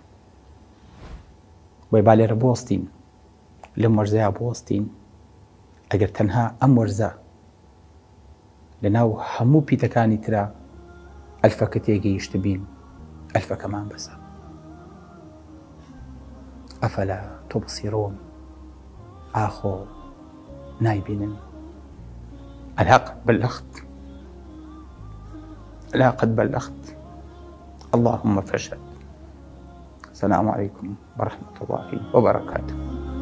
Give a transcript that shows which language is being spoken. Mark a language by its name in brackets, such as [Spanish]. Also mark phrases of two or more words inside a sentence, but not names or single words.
[Central Kurdish] بۆی با لێرە بوەستین، لەم وەرزەیە بوەستین، ئەگەر تەنها ئەم وەرزە لە ناو هەموو پیتەکانی ترا ئەلفەکە تێگەیشت بین، ئەلفەکەمان بەسە. [Arabic] ئەفەلا تۇبصرون، [Central Kurdish] ئاخۆ نایبینن. [Arabic] ألا قد بلغت، ألا قد بلغت، اللهم فاشهد. السلام عليكم ورحمة الله وبركاته.